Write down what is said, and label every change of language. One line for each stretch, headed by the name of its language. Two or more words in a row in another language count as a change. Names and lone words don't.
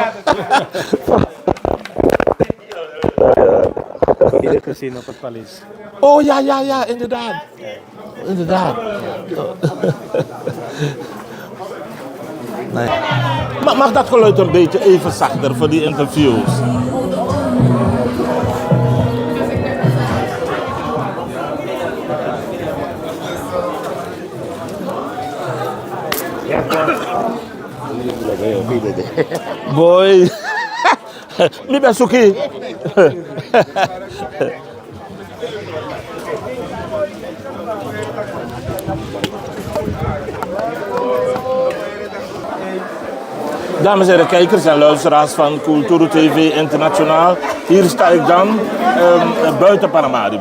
Dutch: Ieder gezien op het paleis. Oh ja, inderdaad. Inderdaad. Nee. Mag dat geluid een beetje even zachter voor die interviews? Boy.
Sranan Tongo: Mi ben suki.
Dutch: Dames en heren, kijkers en luisteraars van Cultura TV Internationaal. Hier sta ik dan buiten Paramaribo.